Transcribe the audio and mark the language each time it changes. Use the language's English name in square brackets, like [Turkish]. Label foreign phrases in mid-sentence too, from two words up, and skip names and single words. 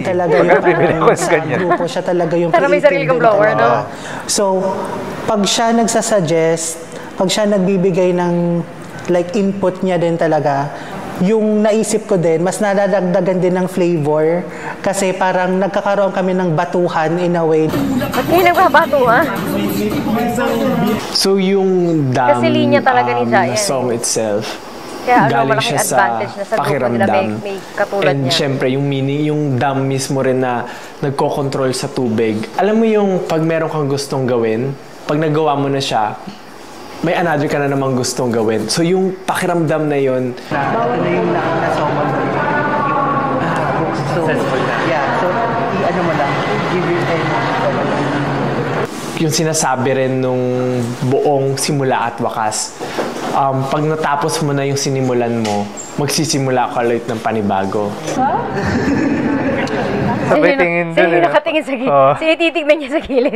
[Filipino] talaga yung sa grupo, siya talaga yung pero may sarili kang blower, no? So, pag siya nagsasuggest, pag siya nagbibigay ng like input niya din talaga, yung naisip ko din, mas nadadagdagan din ng flavor kasi parang nagkakaroon kami ng batuhan [English] in a way. [Filipino] Ba't kayo nagbabato, ha? So yung dam kasi linya talaga ni Giant, [English] song itself, [Filipino] kaya galing siya sa pakiramdam. May katulad and niya. syempre yung meaning, yung dam mismo rin na nagko-control sa tubig. Alam mo yung pag meron kang gustong gawin, pag nagawa mo na siya, may another ka na namang gustong gawin. So yung pakiramdam na yun, bawal na yung na-solve successful na. Yeah, so i-ano mo lang, [English] give your time. [Filipino] yung sinasabi rin nung buong simula at wakas. Pag natapos mo na yung sinimulan mo, magsisimula ka ulit ng panibago. Sabay tingin doon. Sino nakatingin sa gilid? Sino titignan niya sa gilid?